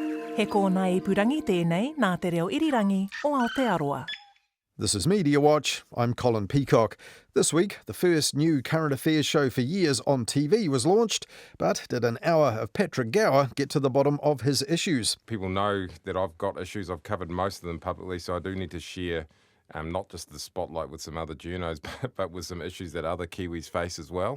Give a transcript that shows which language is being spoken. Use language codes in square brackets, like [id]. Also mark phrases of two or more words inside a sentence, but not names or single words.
[mi] He kōna I purangi tēnei nā te reo irirangi o Aotearoa. [en] This is Mediawatch. I'm Colin Peacock. This week, the first new current affairs show for years on TV was launched, but did an hour of Patrick Gower get to the bottom of his issues? People know that I've got issues. I've covered most of them publicly, so I do need to share not just the spotlight with some other journos, but with some issues that other Kiwis face as well.